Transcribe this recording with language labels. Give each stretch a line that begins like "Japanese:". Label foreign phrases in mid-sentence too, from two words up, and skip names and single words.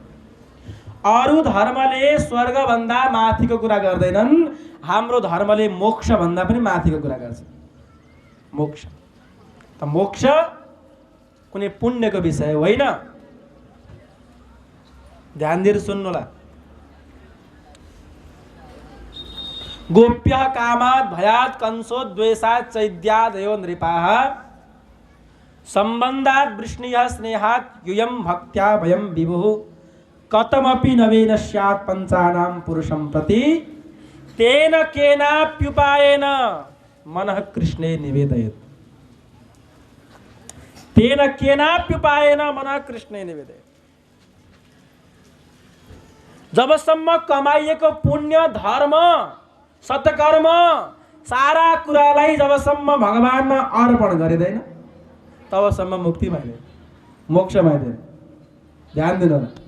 Nepali: अरू धर्मले स्वर्गभन्दा माथिको कुरा गर्दैनन्, हाम्रो धर्मले मोक्षभन्दा पनि माथिको कुरा गर्छ। मोक्ष त मोक्ष कुनै पुण्यको विषय होइन। ध्यान दिएर सुन्नुहोला।
Sanskrit: गोप्यः कामात् भयात् कंसो द्वेषात् चैद्यादयो नृपाः सम्बन्धात् वृष्णियः स्नेहात् यूयं भक्त्या भयं विभुः कथमपि नवेन स्यात् पंचानां पुरुषं प्रति तेन केनाप्युपायेन मनः कृष्णे निवेदयेत्। तेन केनाप्युपायेन मनः कृष्णे निवेदयेत्।
Nepali: जबसम्म कमाइएको पुण्य, धर्म, सत्कर्म, सारा कुरालाई जबसम्म भगवानमा अर्पण गरिँदैन तबसम्म मुक्ति पाइँदैन, मोक्ष पाइँदैन। ध्यान दिनु होला।